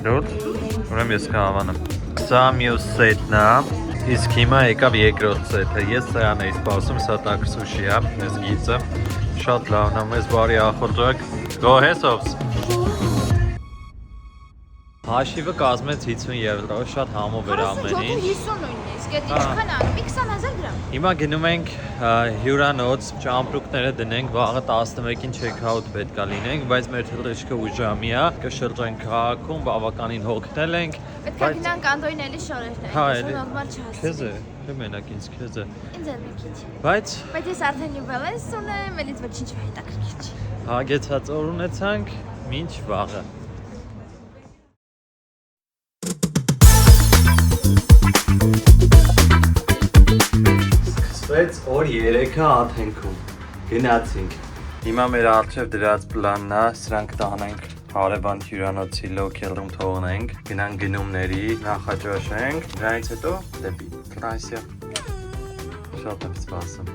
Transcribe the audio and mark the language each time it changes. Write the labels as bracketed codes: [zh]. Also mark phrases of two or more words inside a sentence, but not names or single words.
[hy] Դուր։ Ուրեմն ես կհավանեմ։ Սա մյուս սեթն է, իսկ հիմա եկավ երկրորդ սեթը։ Ես սրան էի սպասում, սա տակ սուշի է, այս գիծը։ Շատ լավն է, մեզ բարի ախորժակ։ [en] Go ahead, [hy] Sobs։ Հաշիվը կազմեց 50 եվրո, շատ համով էր ամեն ինչ։ 50 նույնիսկ, այդ ինչքան անում, 20000 դրամ։ Հիմա գնում ենք հյուրանոց, ճամպրուկները դնենք, վաղը 11-ին check-out պետք է լինենք, բայց մեր թռիչքը ուժամի է, կշրջենք քաղաքում, բավականին հոգնել ենք։ Պետք է գնանք Անդոյին էլի շորերներ, Հա, ես նորմալ չհասցրի։ քեզ է, թե մենակ ինձ քեզ է։ Ինձ էլ մի քիչ։ Բայց Բայց ես արդեն New Balance ունեմ, էլից ոչինչ հետաքրքիր չի։ հագեցած օր ունեցանք, մինչ վաղը։ Սկսվեց օր 3-ը Աթենքում, գնացինք։ Հիմա մեր առջև դրած պլանն է, սրանք տանենք հարևան հյուրանոցի լոքելում թողնենք, գնանք գնումների, նախաճաշենք, դրանից հետո դեպի Ֆրանսիա։ Շատ եմ սպասում։